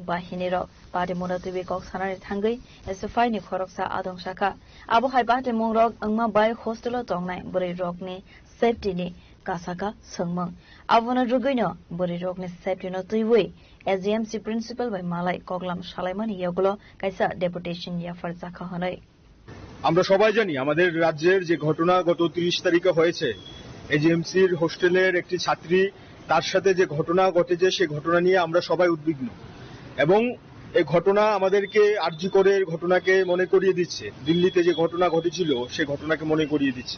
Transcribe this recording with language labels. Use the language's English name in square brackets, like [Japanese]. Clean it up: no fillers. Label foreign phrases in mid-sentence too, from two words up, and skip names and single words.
[Kok Borok] bahini rok party monotibi kok sanari thangai SFI ni khoroksa adong shaka abo hai party mongrok angma bai hostelo tongnai bori rokni safety ni kasaka sangmang abona ruguino bori rokni safety no tuiwei SMC principal by malai koklam shalaimani yagulo kaisa deputation Yafar Zaka hanai [Bangla] আমরা সবাই জানি আমাদের রাজ্যের যে ঘটনা গত 30 তারিখে হয়েছে, এজিএমসির হোস্টেলের একটি ছাত্রী তার সাথে যে ঘটনা ঘটেছে সেই ঘটনা নিয়ে আমরা সবাই উদ্বিগ্ন এবং এই ঘটনা আমাদেরকে আরজি করের ঘটনাকে মনে করিয়ে দিচ্ছে, দিল্লিতে যে ঘটনা ঘটেছিল সেই ঘটনাকে মনে করিয়ে দিচ্ছে।